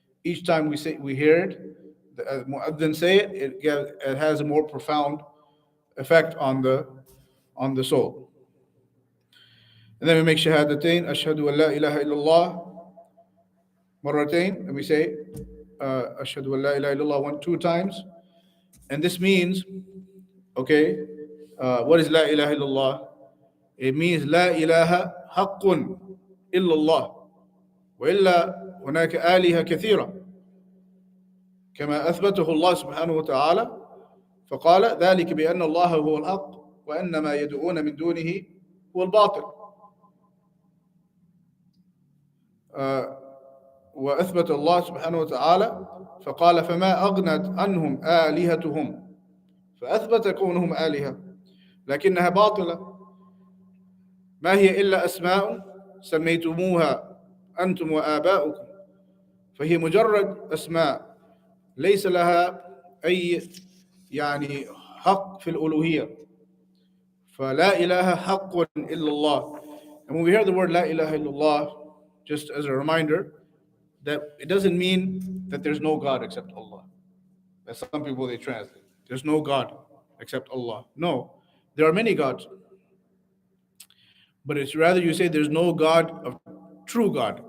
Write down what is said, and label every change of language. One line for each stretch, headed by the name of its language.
English: Each time we hear it, the mu'adhin say it, it has a more profound effect on the soul. And then we make shahadatain, ashhadu an la ilaha illallah, marratain, and we say ashhadu an la ilaha illallah 2 times. And this means, okay, what is la ilaha illallah? It means
Arabic: la ilaha haqqun illallah wa illa hunaka aliha kathira كما أثبته الله سبحانه وتعالى فقال ذلك بأن الله هو الحق وأن ما يدعون من دونه هو الباطل. وأثبت الله سبحانه وتعالى فقال فما أغنت عنهم آلهتهم فأثبت كونهم آلهة لكنها باطلة ما هي إلا أسماء سميتموها أنتم وآباؤكم فهي مجرد أسماء ليس لها أي يعني حق في الألوهية فلا إله حق إلا الله.
English: And when we hear the word La ilaha illallah, just as a reminder, that it doesn't mean that there's no God except Allah. As some people they translate. There's no God except Allah. No, there are many gods. But it's rather you say there's no God of true God.